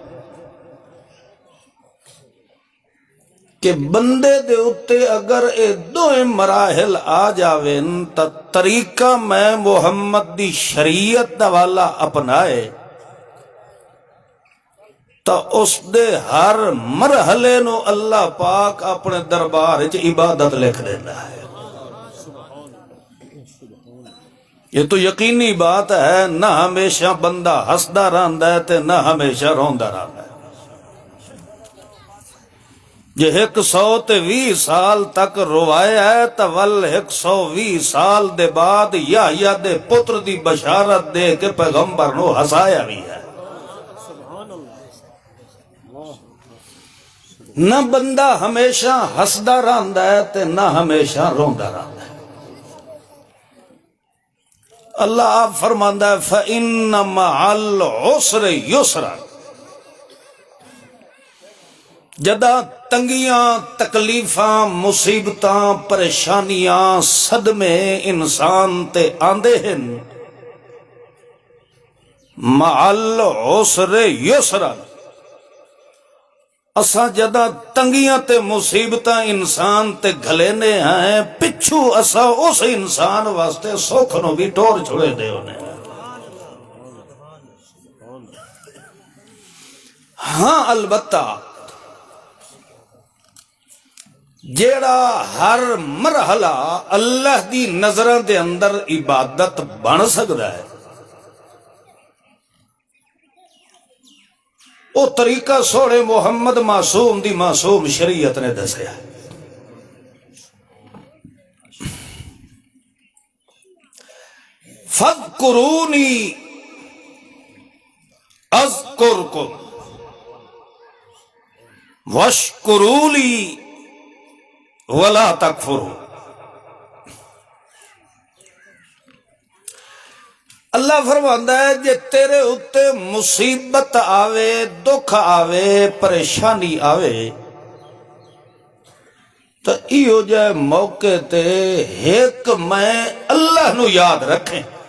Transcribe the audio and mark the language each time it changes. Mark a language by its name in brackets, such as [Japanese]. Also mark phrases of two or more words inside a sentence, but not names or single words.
[Punjabi] کہ بندے دے اتے اگر اے دوئے مراحل آ جاویں تا طریقہ میں محمد دی شریعت دا والا اپنائے تا اس دے ہر مرحلے نو اللہ پاک اپنے دربار وچ عبادت لکھ دینا ہے۔ [Urdu] یہ تو یقینی بات ہے، [Punjabi] نہ ہمیشہ بندہ ہسدا رہندا ہے تے نہ ہمیشہ روندا رہندا ہے۔ جے 120 سال تک روایا ہے تو ول 120 سال دے بعد یحییٰ دے پتر دی بشارت دے کے پیغمبر نو ہسایا بھی ہے۔ نہ بندہ ہمیشہ ہسدا رہندا ہے تے نہ ہمیشہ روندا رہندا ہے۔ اللہ آپ فرماندا ہے [Arabic] فَإِنَّ مَعَ الْعُسْرِ يُسْرًا، [Punjabi] جدا تنگیاں تکلیفاں مصیبتاں پریشانیاں صدمے انسان تے آندے ہیں، [Arabic] مَعَ الْعُسْرِ يُسْرًا، [Punjabi] اساں جدا تنگیاں تے مصیبتاں انسان تے گھلینے ہیں پچھو اساں اس انسان واسطے سکھ نو بھی ٹور چھوڑے دے ہونے۔ ہاں البتہ جیڑا ہر مرحلہ اللہ دی نظروں دے اندر عبادت بن سکتا ہے، وہ طریقہ سوڑے محمد معصوم دی معصوم شریعت نے دسیا۔ [Arabic] فَاذْكُرُونِي أَذْكُرْكُمْ وَاشْكُرُوا لِي وَلَا تَكْفُرُوا۔ [Punjabi] اللہ فرماندا ہے جے تیرے اتے مصیبت آوے، دکھ آوے، پریشانی آوے تو ایو جائے موقع تے ایک میں اللہ نو یاد رکھیں۔